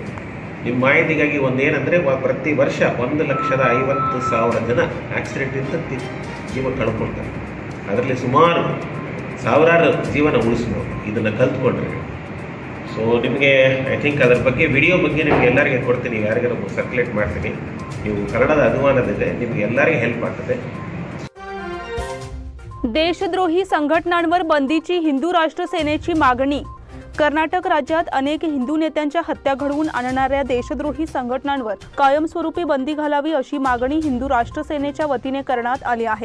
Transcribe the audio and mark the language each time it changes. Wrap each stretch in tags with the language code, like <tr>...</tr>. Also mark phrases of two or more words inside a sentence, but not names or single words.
<kn>ನಿಮ್ಮ ಮಾಹಿತಿಗಾಗಿ ಒಂದೇನೆಂದರೆ ಪ್ರತಿ ವರ್ಷ 1,50,000 ಜನ ಆಕ್ಸಿಡೆಂಟಿಂದ ಜೀವ ಕಳ್ಕೊಳ್ತಾರೆ. ಅದರಲ್ಲಿ ಸುಮಾರು ಸಾವಿರಾರು ಜೀವನ ಉಳಿಸ್ಬೋದು ಇದನ್ನು ಕಲ್ತ್ಕೊಂಡ್ರೆ. ಸೊ ನಿಮಗೆ</kn> <en>I think</en> <kn>ಅದರ ಬಗ್ಗೆ ವಿಡಿಯೋ ಬಗ್ಗೆ ನಿಮಗೆ ಎಲ್ಲರಿಗೆ ಕೊಡ್ತೀನಿ, ಯಾರಿಗಾರು ಸರ್ಕ್ಯುಲೇಟ್ ಮಾಡ್ತೀನಿ. ನೀವು ಕನ್ನಡದ ಅನುವಾದದಿದೆ, ನಿಮಗೆ ಎಲ್ಲರಿಗೆ ಹೆಲ್ಪ್ ಆಗ್ತದೆ.</kn> <mr>देशद्रोही संघटनांवर बंदीची हिंदू राष्ट्र सेनेची मागणी. कर्नाटक राज्यात अनेक हिंदू नेत्यांच्या हत्या घडवून आणणाऱ्या देशद्रोही संघटनांवर कायमस्वरूपी बंदी घालावी अशी मागणी हिंदू राष्ट्र सेनेच्या वतीने करण्यात आली आहे.</mr>